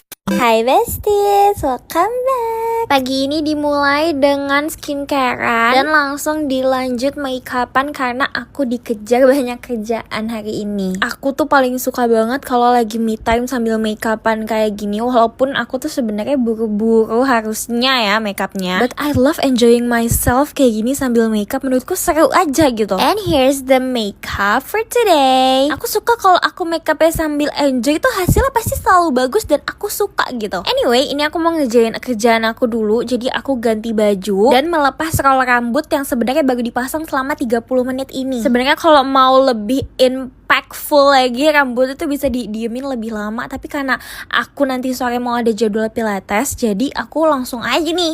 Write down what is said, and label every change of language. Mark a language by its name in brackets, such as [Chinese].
[English] Hai besties, welcome back. [Indonesian] Pagi ini dimulai dengan skincarean dan langsung dilanjut makeupan karena aku dikejar banyak kerjaan hari ini. Aku tuh paling suka banget kalau lagi me time sambil makeupan kayak gini, walaupun aku tuh sebenarnya buru-buru harusnya ya makeupnya. [English] But I love enjoying myself [Indonesian] kayak gini sambil makeup, menurutku seru aja gitu. [English] And here's the makeup for today. [Indonesian] Aku suka kalau aku makeupnya sambil enjoy tuh hasilnya pasti selalu bagus dan aku suka gitu. Anyway, ini aku mau ngerjain kerjaan aku dulu. Jadi aku ganti baju dan melepas roll rambut yang sebenarnya baru dipasang selama 30 menit ini. Sebenarnya kalau mau lebih impactful lagi, rambut itu bisa didiemin lebih lama, tapi karena aku nanti sore mau ada jadwal pilates, jadi aku langsung aja nih.